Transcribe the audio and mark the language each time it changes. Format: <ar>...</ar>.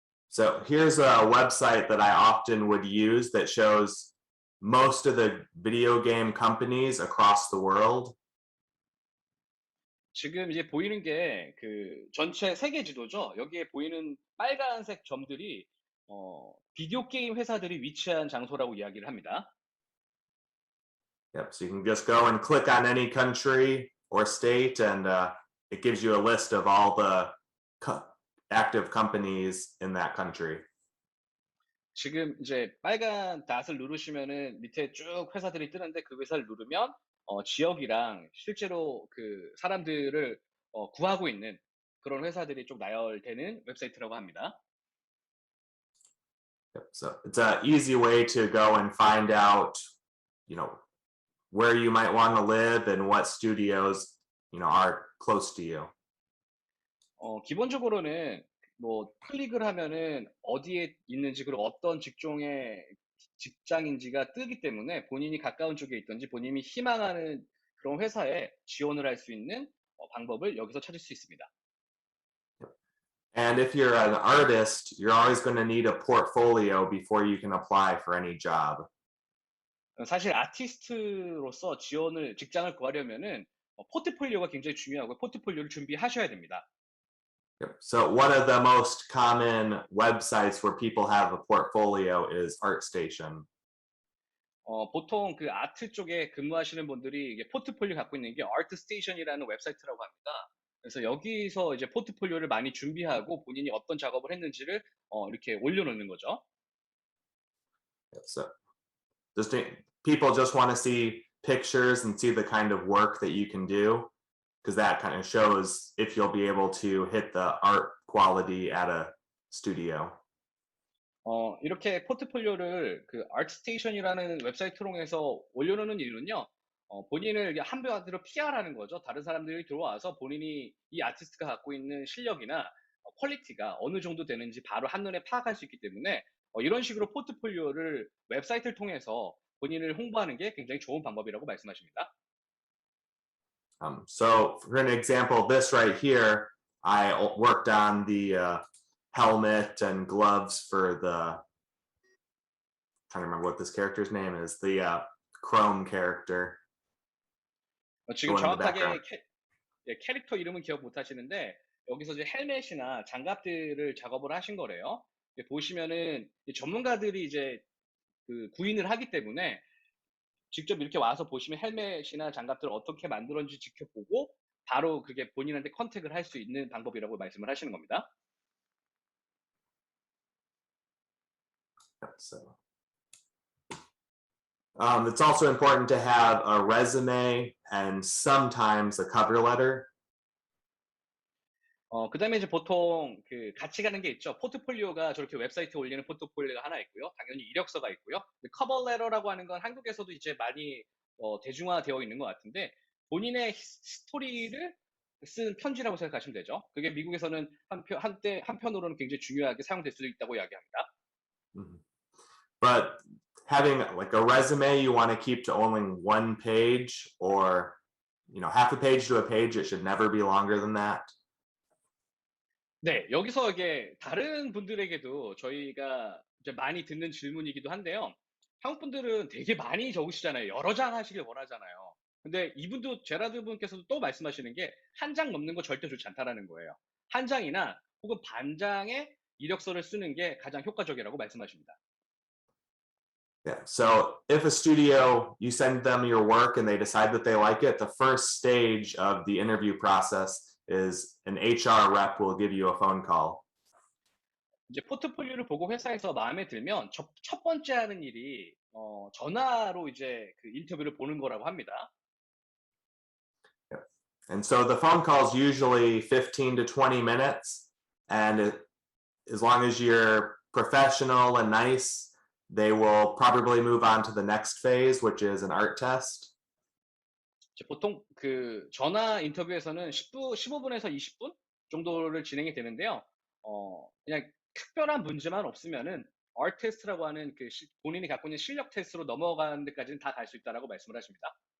<en>So here's a website that I often would use that shows most of the video game companies across the world.</en> <ko>지금 이제 보이는 게 전체 세계 지도죠. 여기에 보이는 빨간색 점들이 비디오 게임 회사들이 위치한 장소라고 이야기를 합니다.</ko> <en>Yep, so you can just go and click on any country or state, and it gives you a list of all the active companies in that country.</en> <ko>지금 이제 빨간 닷을 누르시면은 밑에 쭉 회사들이 뜨는데 그 회사를 누르면 지역이랑 실제로 그 사람들을 구하고 있는 그런 회사들이 좀 나열되는 웹사이트라고 합니다.</ko> <en>Yep, so it's an easy way to go and find out, where you might want to live and what studios, are close to you.</en> <ko>기본적으로는 뭐 클릭을 하면은 어디에 있는지 그리고 어떤 직장인지가 뜨기 때문에 본인이 가까운 쪽에 있든지 본인이 희망하는 그런 회사에 지원을 할 수 있는 방법을 여기서 찾을 수 있습니다.</ko> <en>And if you're an artist, you're always going to need a portfolio before you can apply for any job.</en> <ko>사실 아티스트로서 직장을 구하려면은 포트폴리오가 굉장히 중요하고 포트폴리오를 준비하셔야 됩니다.</ko> <en>Yep. So one of the most common websites where people have a portfolio is ArtStation.</en> <ko>보통 그 아트 쪽에 근무하시는 분들이 이게 포트폴리오 갖고 있는 게 아트스테이션이라는 웹사이트라고 합니다. 그래서 여기서 이제 포트폴리오를 많이 준비하고 본인이 어떤 작업을 했는지를 이렇게 올려놓는 거죠.</ko> <en>Yep. So people just want to see pictures and see the kind of work that you can do, because that kind of shows if you'll be able to hit the art quality at a studio.</en> <ko>이렇게 포트폴리오를 그 아트스테이션이라는 웹사이트 통해서 올려놓는 이유는요. 본인을 한마디로 PR하는 거죠. 다른 사람들이 들어와서 본인이 이 아티스트가 갖고 있는 실력이나 퀄리티가 어느 정도 되는지 바로 한눈에 파악할 수 있기 때문에 이런 식으로 포트폴리오를 웹사이트를 통해서 본인을 홍보하는 게 굉장히 좋은 방법이라고 말씀하십니다.</ko> <en>So for an example, this right here, I worked on the helmet and gloves for trying to remember what this character's name is, the Chrome character.</en> <ko>지금 정확하게 캐릭터 이름은 기억 못 하시는데 여기서 이제 헬멧이나 장갑들을 작업을 하신 거래요. 보시면은 전문가들이 이제 구인을 하기 때문에 직접 이렇게 와서 보시면 헬멧이나 장갑들을 어떻게 만들었는지 지켜보고 바로 그게 본인한테 컨택을 할 수 있는 방법이라고 말씀을 하시는 겁니다.</ko> <en>So, it's also important to have a resume and sometimes a cover letter.</en> <ko>그다음에 이제 보통 그 같이 가는 게 있죠. 포트폴리오가 저렇게 웨브사이트에 올리는 포트폴리오가 하나 있고요. 당연히 이력서가 있고요. 커버 레터라고 하는 건 한국에서도 이제 많이 대중화되어 있는 것 같은데 본인의 스토리를 쓴 편지라고 생각하시면 되죠. 그게 미국에서는 한편으로는 굉장히 중요하게 사용될 수도 있다고 이야기합니다. Mhm.</ko> <en>But having like a resume you want to keep to only one page or half a page to a page, it should never be longer than that.</en> <ko>네, 여기서 이게 다른 분들에게도 저희가 이제 많이 듣는 질문이기도 한데요. 한국 분들은 되게 많이 적으시잖아요. 여러 장 하시길 원하잖아요. 근데 이분도 제라드 분께서도 또 말씀하시는 게 한 장 넘는 거 절대 좋지 않다라는 거예요. 한 장이나 혹은 반 장의 이력서를 쓰는 게 가장 효과적이라고 말씀하십니다.</ko> <en>Yeah. So if a studio, you send them your work and they decide that they like it, the first stage of the interview process is an HR rep will give you a phone call.</en> <ko>이제 포트폴리오를 보고 회사에서 마음에 들면 첫 번째 하는 일이 전화로 이제 그 인터뷰를 보는 거라고 합니다.</ko> <en>And so the phone call is usually 15 to 20 minutes. And as long as you're professional and nice, they will probably move on to the next phase, which is an art test.</en> <ko>이제 보통 그 전화 인터뷰에서는 15분에서 20분 정도를 진행이 되는데요. 그냥 특별한 문제만 없으면은 art 테스트라고 하는 그 본인이 갖고 있는 실력 테스트로 넘어가는 데까지는 다 갈 수 있다라고 말씀을 하십니다.</ko>